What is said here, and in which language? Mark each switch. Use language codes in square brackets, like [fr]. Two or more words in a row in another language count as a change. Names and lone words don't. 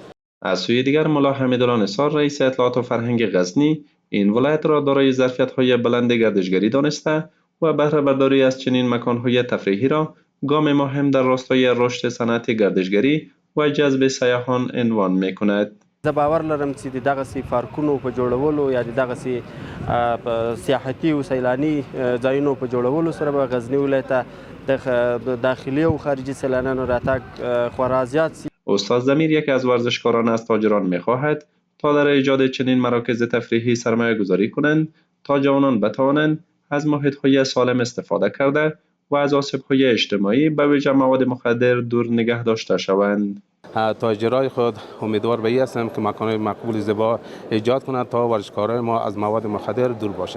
[fa] از سوی دیگر ملا حمیدالله نثار رئیس اطلاعات و فرهنگ غزنی این ولایت را دارای ظرفیت‌های بلند گردشگری دانسته و بهره برداری از چنین مکان‌های تفریحی را گام مهم در راستای رشد صنعت گردشگری و جذب سیاحان عنوان می‌کند. [ps] زه باور لرم چې دغه سي پارکونو په جوړولو یا دغه سي سیاحتي او سیلاني ځایونو په جوړولو سره به غزنی ولایت د داخلي او خارجي سیلانیانو راتګ خورا زیات سي. [fa] استاد ضمیر یکی از ورزشکاران از تاجران می‌خواهد تا در ایجاد چنین مراکز تفریحی سرمایه‌گذاری کنند تا جوانان بتوانند از محیط‌های سالم استفاده کرده و از آسیب‌های اجتماعی به ویژه مواد مخدر دور نگه داشته شوند. تاجرای خود امیدوار به این هستم که مکان‌های مقبول زیبا ایجاد کنند تا ورزشکاران ما از مواد مخدر دور باشد.